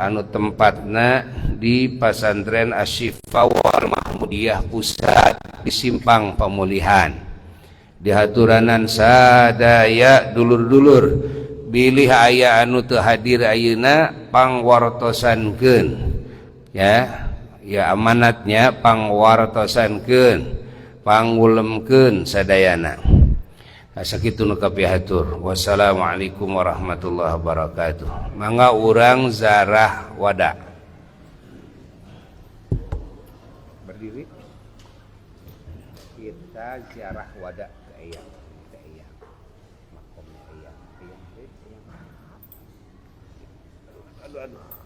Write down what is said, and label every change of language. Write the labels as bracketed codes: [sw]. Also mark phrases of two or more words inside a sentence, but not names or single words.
[su] anu tempatna di Pasantren Asy-Syifa wal Mahmudiyah Pusat di Simpang Pemulihan dihaturanan sadaya dulur-dulur bilih aya anu teu hadir ayeuna pangwartosankeun ya amanatnya pangwartosankeun pangulemkeun sadayana sakitu nu kapihatur. [ar] والسلام عليكم ورحمة الله وبركاته. [su] Mangga urang zarah wada. [id] kita ziarah wada ke Eyang. Ke Eyang. Makomnya Eyang. Aduh.